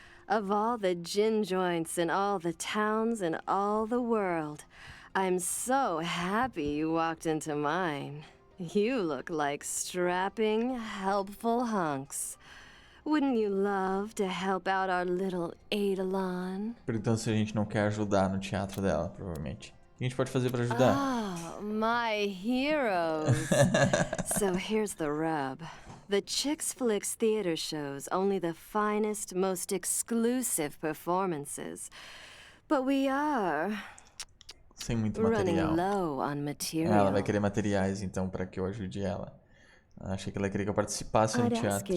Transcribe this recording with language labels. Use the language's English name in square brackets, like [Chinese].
[English] Of all the gin joints in all the towns in all the world, I'm so happy you walked into mine. You look like strapping, helpful hunks. Wouldn't you love to help out our little Eidolon? [Portuguese] Perguntando se a gente não quer ajudar no teatro dela, provavelmente. O que a gente pode fazer pra ajudar? [English] Oh, my heroes. So here's the rub. The Chicks Flicks theater shows only the finest, most exclusive performances. But we are [Portuguese] Sem muito material. Ela vai querer materiais, então, para que eu ajude ela. Achei que ela queria que eu participasse no teatro.